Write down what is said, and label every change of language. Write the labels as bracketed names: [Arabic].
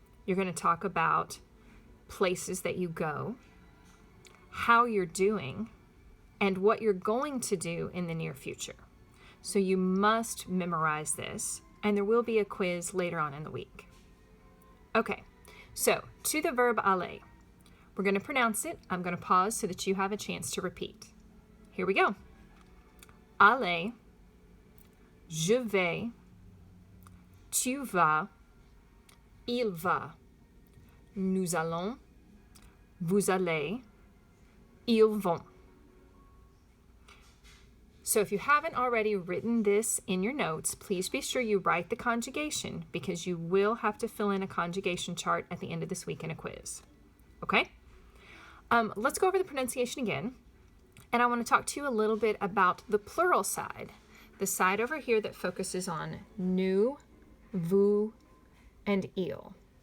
[English] You're going to talk about places that you go, how you're doing, and what you're going to do in the near future. So you must memorize this, and there will be a quiz later on in the week. Okay, so to the verb aller. We're going to pronounce it. I'm going to pause so that you have a chance to repeat. Here we go. [French] Aller, je vais, tu vas, il va, nous allons, vous allez, ils vont. [English] So if you haven't already written this in your notes, please be sure you write the conjugation because you will have to fill in a conjugation chart at the end of this week in a quiz. Okay? Let's go over the pronunciation again. And I want to talk to you a little bit about the plural side, the side over here that focuses on nous, vous, and il.